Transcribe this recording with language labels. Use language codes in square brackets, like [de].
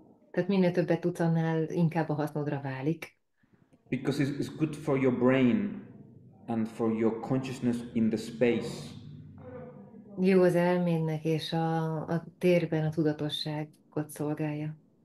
[hu] Tehát minél többet tudsz, annál inkább a hasznodra válik. [en] Because it's good for your brain and for your consciousness in the space. [hu] Jó az elmédnek, és a térben a tudatosságot szolgálja.